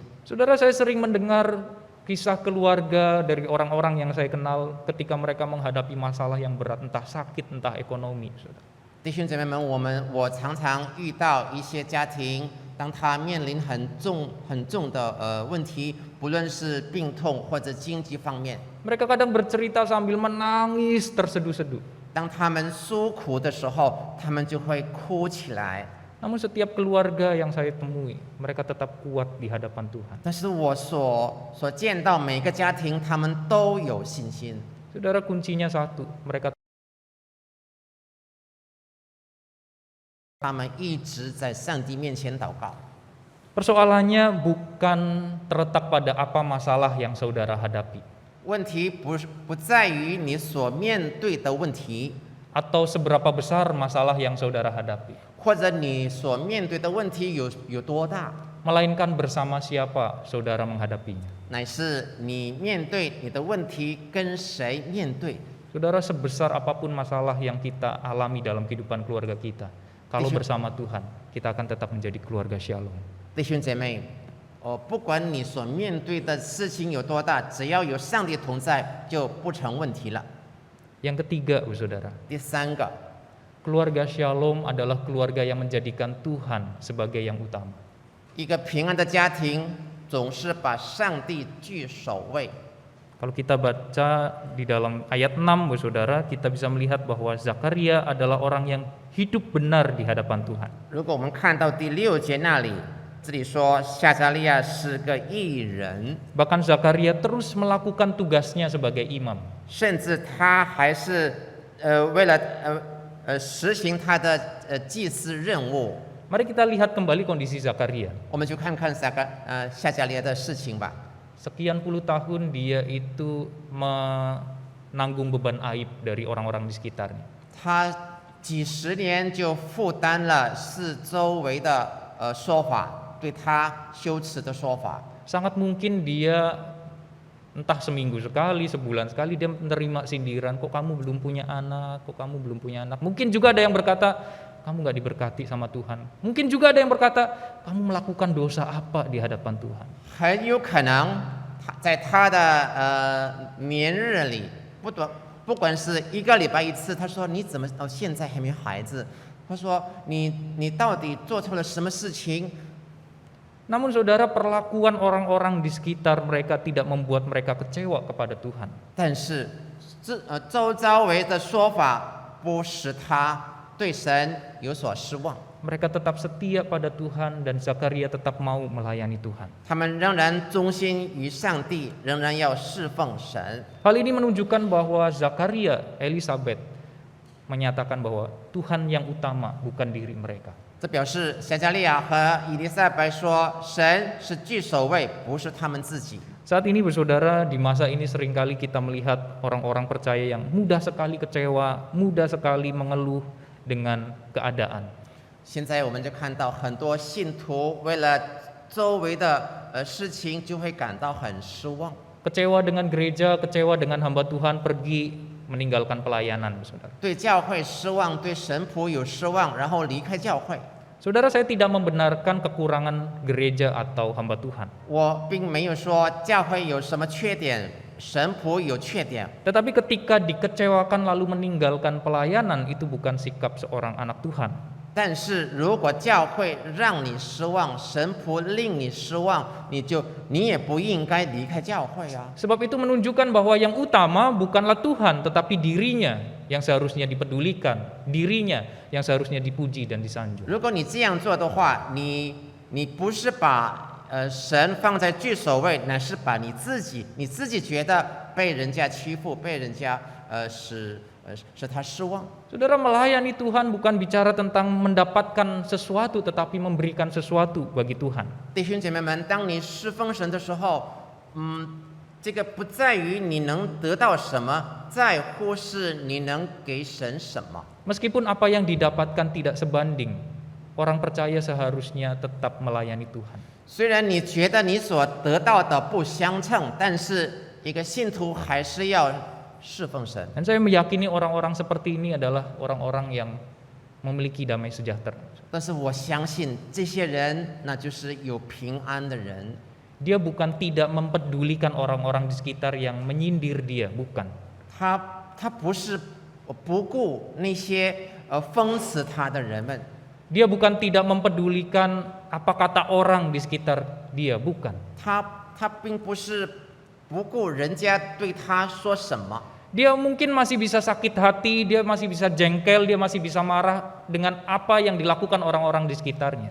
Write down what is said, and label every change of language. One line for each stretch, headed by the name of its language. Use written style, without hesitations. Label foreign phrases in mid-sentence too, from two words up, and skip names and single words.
Indonesian: Saudara, saya sering mendengar kisah keluarga dari orang-orang yang saya kenal ketika mereka menghadapi masalah yang berat, entah sakit, entah ekonomi. Saudara.
Chinese: 弟兄姐妹们，我常常遇到一些家庭，当他面临很重的问题，不论是病痛或者经济方面，
Indonesian: Mereka kadang bercerita sambil menangis terseduh-seduh.
Chinese: 当他们诉苦的时候，他们就会哭起来。
Indonesian: Namun setiap keluarga yang saya temui, mereka tetap kuat di hadapan Tuhan.
Chinese: 但是我所见到每个家庭，他们都有信心。
Indonesian: Saudara, kuncinya satu, mereka
Chinese: 他们一直在上帝面前祷告。
Indonesian: persoalannya bukan terletak pada apa masalah yang saudara hadapi
Chinese: 问题不在于你所面对的问题，
Indonesian: atau seberapa besar masalah yang saudara hadapi,
Chinese: 或者你所面对的问题有多大，
Indonesian: melainkan bersama siapa saudara menghadapinya.
Chinese: 乃是你面对你的问题跟谁面对。
Indonesian: Saudara, sebesar apapun masalah yang kita alami dalam kehidupan keluarga kita, kalau bersama Tuhan, kita akan tetap menjadi keluarga Shalom.
Chinese: 弟兄姐妹，不管你所面对的事情有多大，只要有上帝同在，就不成问题了。
Indonesian: Yang ketiga, saudara,
Chinese: 第三个，
Indonesian: keluarga Shalom adalah keluarga yang menjadikan Tuhan sebagai yang utama.
Chinese: 一个平安的家庭总是把上帝居首位。
Indonesian: Kalau kita baca di dalam ayat 6, saudara, kita bisa melihat bahwa Zakaria adalah orang yang hidup benar di hadapan Tuhan.
Chinese: 如果我们看到第6节那里，这里说夏加利亚是个义人，
Indonesian: Bahkan Zakaria terus melakukan tugasnya sebagai imam.
Chinese: 甚至他还是为了实行他的祭司任务。
Indonesian: Mari kita lihat kembali kondisi Zakaria.
Chinese: 我们就看看夏加利亚的事情吧。
Indonesian: Sekian puluh tahun dia itu menanggung beban aib dari orang-orang di sekitarnya.
Chinese: 他几十年就负担了四周围的说法，对他羞耻的说法。
Indonesian: Sangat mungkin dia entah seminggu sekali, sebulan sekali dia menerima sindiran, kok kamu belum punya anak, kok kamu belum punya anak. Mungkin juga ada yang berkata, kamu gak diberkati sama Tuhan. Mungkin juga ada yang berkata, kamu melakukan dosa apa di hadapan Tuhan.
Chinese: 很有可能在他的年日里，不管是一个礼拜一次，他说你怎么到现在还没孩子？他说你到底做错了什么事情？
Indonesian: Namun saudara, perlakuan orang-orang di sekitar mereka tidak membuat mereka kecewa kepada Tuhan.
Chinese: 但是周遭围的说法不使他对神有所失望。
Indonesian: Mereka tetap setia pada Tuhan dan Zakaria tetap mau melayani Tuhan.
Chinese: 他们仍然忠心于上帝，仍然要侍奉神。
Indonesian: Hal ini menunjukkan bahwa Zakaria, Elisabet menyatakan bahwa Tuhan yang utama bukan diri mereka.
Chinese: 这表示夏加利亚和以利撒白说，神是居首位，不是他们自己。
Indonesian: Saat ini saudara, di masa ini seringkali kita melihat orang-orang percaya yang mudah sekali kecewa, mudah sekali mengeluh dengan keadaan.
Chinese: 现在我们就看到很多信徒为了周围的事情就会感到很失望。
Indonesian: Kecewa dengan gereja, kecewa dengan hamba Tuhan, pergi meninggalkan pelayanan, saudara.
Chinese: 对教会失望，对神仆有失望，然后离开教会。
Indonesian: Saudara, saya tidak membenarkan kekurangan gereja atau hamba Tuhan.
Chinese: 我并没有说教会有什么缺点，神仆有缺点。
Indonesian: Tetapi ketika dikecewakan lalu meninggalkan pelayanan, itu bukan sikap seorang anak Tuhan.
Chinese: 但是如果教会让你失望，神仆令你失望，你也不应该离开教会啊。
Indonesian: Sebab itu menunjukkan bahwa yang utama bukanlah Tuhan, tetapi dirinya yang seharusnya dipedulikan, dirinya yang seharusnya dipuji dan disanjung.
Chinese: 如果你这样做的话，你不是把神放在居首位，乃是把你自己觉得被人家欺负，被人家使他失望。
Indonesian: Saudara, melayani Tuhan bukan bicara tentang mendapatkan sesuatu, tetapi memberikan sesuatu bagi Tuhan.
Chinese: 弟兄姐妹们，当你侍奉神的时候，这个不在于你能得到什么，在乎是你能给神什么。
Indonesian: Meskipun apa yang didapatkan tidak sebanding, orang percaya seharusnya tetap melayani Tuhan.
Chinese: 虽然你觉得你所得到的不相称，但是一个信徒还是要侍奉神。
Indonesian: Dan saya meyakini orang-orang seperti ini adalah orang-orang yang memiliki damai sejahtera.
Chinese: 但是我相信这些人，那就是有平安的人。
Indonesian: Dia bukan tidak mempedulikan orang-orang di sekitar yang menyindir dia, bukan.
Chinese: 他不是不顾那些讽刺他的人们。
Indonesian: Dia bukan tidak mempedulikan apa kata orang di sekitar dia, bukan.
Chinese: 他并不是不顾人家对他说什么。
Indonesian: Dia mungkin masih bisa sakit hati, dia masih bisa jengkel, dia masih bisa marah dengan apa yang dilakukan orang-orang di sekitarnya.